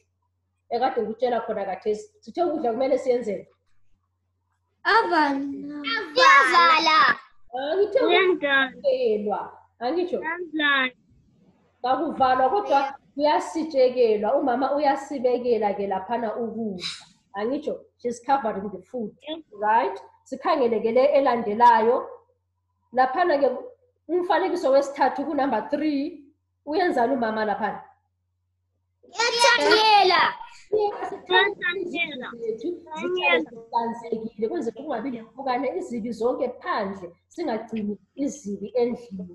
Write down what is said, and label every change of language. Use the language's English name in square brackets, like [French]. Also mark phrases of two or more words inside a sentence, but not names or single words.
[North Ndebele] Ekade ngikutshela khona kathesi sithe ukudla kumele siyenzeni. Avala. Angithe ukuvalwa. Angitsho. Kakuvalwa kodwa kuyasitshekelwa. Umama uyasibekela ke laphana ukudla. [English] Angitsho she's covered with the food. Right? [North Ndebele] Sikhangele ke le elandelayo. Laphana ke umfanekiso wesithathu ku-number 3 uyenzani umama laphana? Yathanyela. Zihlanzekile kwenzela kungabi lempukane izibi zonke phandle singagcini izibi endlini.